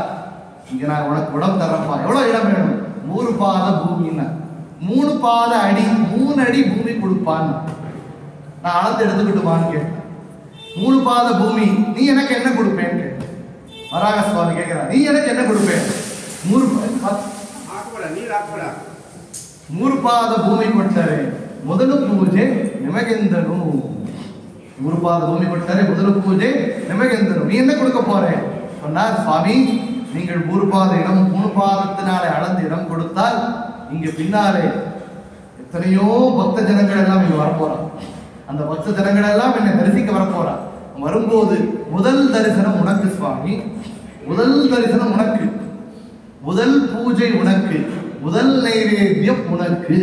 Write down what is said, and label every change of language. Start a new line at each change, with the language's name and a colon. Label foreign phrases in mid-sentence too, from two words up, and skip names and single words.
Tamil: இங்க நான் உனக்கு உடம்பு தரப்பா, எவ்வளவு இடம் வேணும்? 3 பாத பூமின்னா 3 பாத அடி, 3 அடி பூமி கொடுப்பான்னு நான் அளந்து எடுத்துக்கிட்டுமான்னு கேட்டேன். 3 பாத பூமி, நீ எனக்கு என்ன கொடுப்பேன்னு கேட்டேன். வராக சுவாமி கேட்கிறார், நீ எனக்கு என்ன கொடுப்பேன்?
Kannada: 3 ಪಾದ ಭೂಮಿ ಕೊಟ್ಟರೆ ಮೊದಲು ಪೂಜೆ ನಿಮಗೆಂದನು. 3 ಪಾದ ಭೂಮಿ ಕೊಟ್ಟರೆ ಮೊದಲು ಪೂಜೆ ನಿಮಗೆಂದನು.
Tamil: நீ என்ன கொடுக்க போறே சொன்னார். சுவாமி, நீங்கள் 3 பாத இடம், 3 பாதத்தினாலே அளந்து இடம் கொடுத்தால் இங்க பின்னாலே எத்தனையோ பக்த ஜனங்கள் எல்லாம் இங்க வரப்போறாங்க. அந்த பக்த ஜனங்கள் எல்லாம் என்னை தரிசிக்க வரப்போறா. வரும்போது முதல் தரிசனம் உனக்கு சுவாமி, முதல் தரிசனம் உனக்கு, முதல் பூஜை உனக்கு, முதல் நைவேத்தியம் உனக்கு.